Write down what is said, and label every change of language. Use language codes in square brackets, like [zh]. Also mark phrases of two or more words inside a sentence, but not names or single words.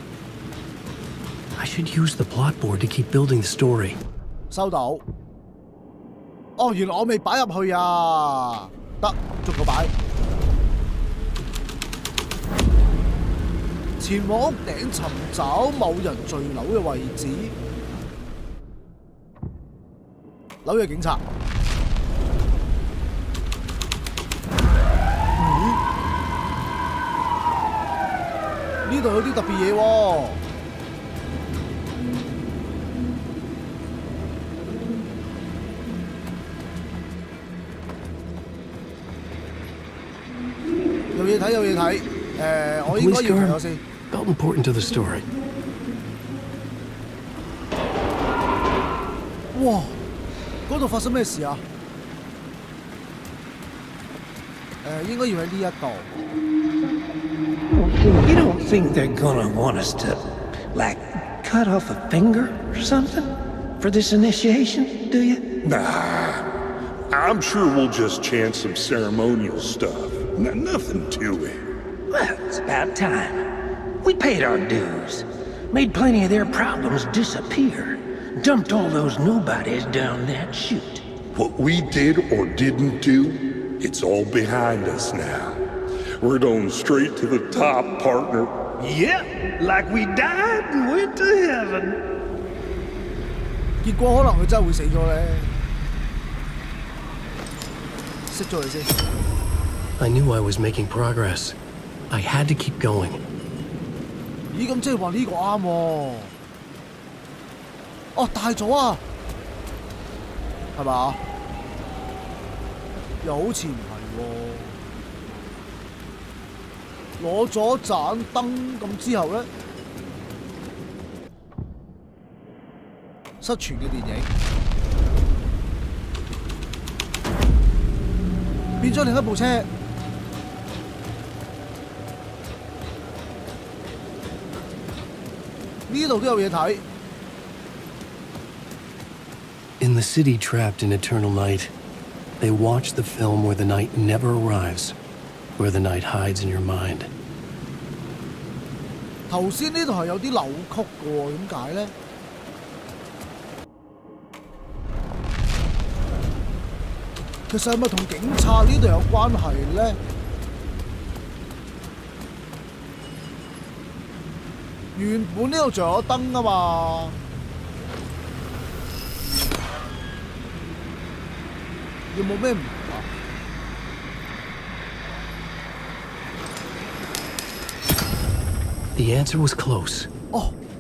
[en] I should use the plot board to keep building the story. [yue] 收到。哦，原來我未擺入去啊！得，逐個擺。前往屋頂尋找某人墜樓嘅位置。紐約警察。呢度有啲特別嘢喎。有嘢睇，有嘢睇。我應該要睇咗先。 [en] Felt important to the story. 哇！ [yue] 嗰度發生咩事啊？應該要喺呢一度。 [en] You don't think they're gonna want us to, like, cut off a finger or something for this initiation, do you? Nah. I'm sure we'll just chant some ceremonial stuff. Nothing to it. Well, it's about time. We paid our dues. Made plenty of their problems disappear. Dumped all those nobodies down that chute. What we did or didn't do, it's all behind us now. We're going straight to the top, partner. Yep, like we died and went to heaven. [yue] 結果可能佢真係會死咗咧。熄咗佢先。 [en] I knew I was making progress. I had to keep going. [yue] 咦，咁即係話呢個啱喎。哦，大咗啊，係嘛？又好似唔係喎。攞咗盞燈咁之後咧，失傳嘅電影變咗另一部車。呢度都有嘢睇。 [en] In the city trapped in eternal night, they watch the film where the night never arrives, where the night hides in your mind. [yue] 頭先呢度係有啲扭曲嘅喎，點解咧？其實係咪同警察呢度有關係咧？原本呢度仲有燈啊嘛。有冇咩唔同啊？ [en] The answer was close. 哦，